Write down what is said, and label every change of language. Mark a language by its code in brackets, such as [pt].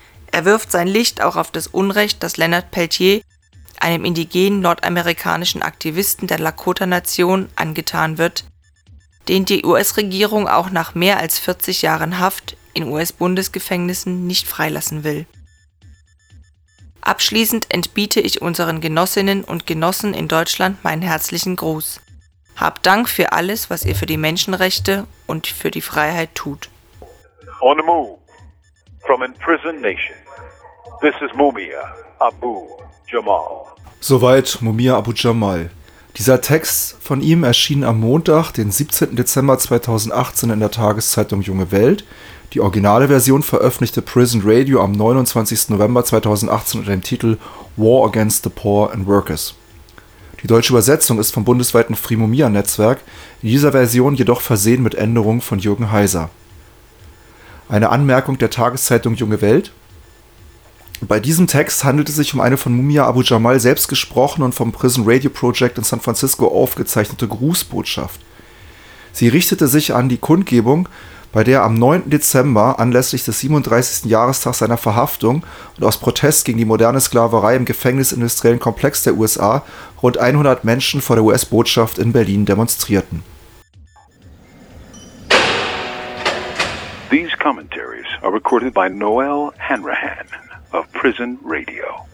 [de] Er wirft sein Licht auch auf das Unrecht, das Leonard Peltier, einem indigenen nordamerikanischen Aktivisten der Lakota-Nation, angetan wird, den die US-Regierung auch nach mehr als 40 Jahren Haft in US-Bundesgefängnissen nicht freilassen will. Abschließend entbiete ich unseren Genossinnen und Genossen in Deutschland meinen herzlichen Gruß. Hab Dank für alles, was ihr für die Menschenrechte und für die Freiheit tut. [en] On the move from imprisoned nation. This is Mumia Abu Jamal. [de] Soweit Mumia Abu Jamal. Dieser Text von ihm erschien am Montag, den 17. Dezember 2018 in der Tageszeitung Junge Welt. Die originale Version veröffentlichte Prison Radio am 29. November 2018 unter dem Titel War Against the Poor and Workers. Die deutsche Übersetzung ist vom bundesweiten Frimumia-Netzwerk, in dieser Version jedoch versehen mit Änderungen von Jürgen Heiser. Eine Anmerkung der Tageszeitung Junge Welt. Bei diesem Text handelt es sich um eine von Mumia Abu Jamal selbst gesprochene und vom Prison Radio Project in San Francisco aufgezeichnete Grußbotschaft. Sie richtete sich an die Kundgebung, bei der am 9. Dezember anlässlich des 37. Jahrestags seiner Verhaftung und aus Protest gegen die moderne Sklaverei im gefängnisindustriellen Komplex der USA rund 100 Menschen vor der US-Botschaft in Berlin demonstrierten. [en] These commentaries are recorded by Noel Hanrahan of Prison Radio.